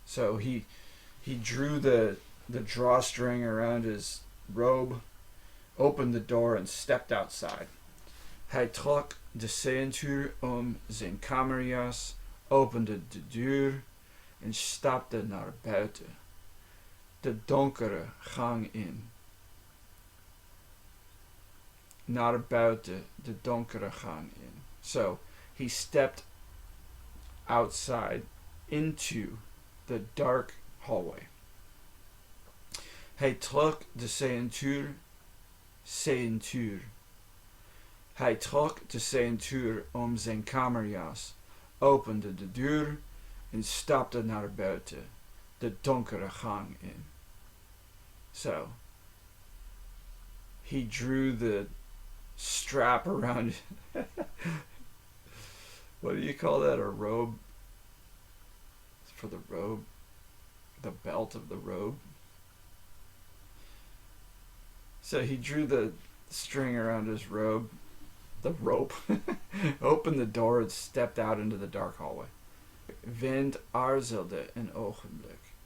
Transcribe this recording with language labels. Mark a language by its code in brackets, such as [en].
[en] So he drew the drawstring around his robe, opened the door and stepped outside. [nl] Hij trok de ceintuur om zijn kamerjas, opende de deur en stapte naar buiten. De donkere gang in. Naar buiten, de donkere gang in. [en] So he stepped outside into the dark hallway. [nl] Hij trok de ceintuur. Hij trok de ceintuur om zijn kamerjas, opende de deur en stapte naar buiten, de donkere gang in. [en] So, he drew the strap around what do you call that, a robe? For the robe, the belt of the robe. So he drew the string around his robe, the rope, opened the door and stepped out into the dark hallway. [nl] Vent aarzelde een ogenblik.